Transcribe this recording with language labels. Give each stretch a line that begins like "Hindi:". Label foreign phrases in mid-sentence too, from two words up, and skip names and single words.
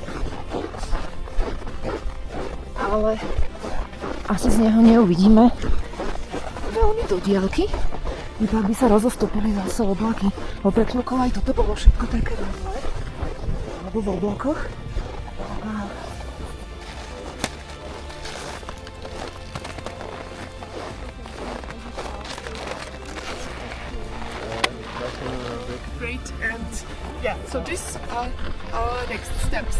Slovak: ale asi z neho neuvidíme veľmi do diaľky, iba by sa rozostúpili zase oblaky. Pred chvíľkou aj toto bolo všetko také v hmle, alebo v oblakoch.
English: Great, and yeah, so these are our next steps.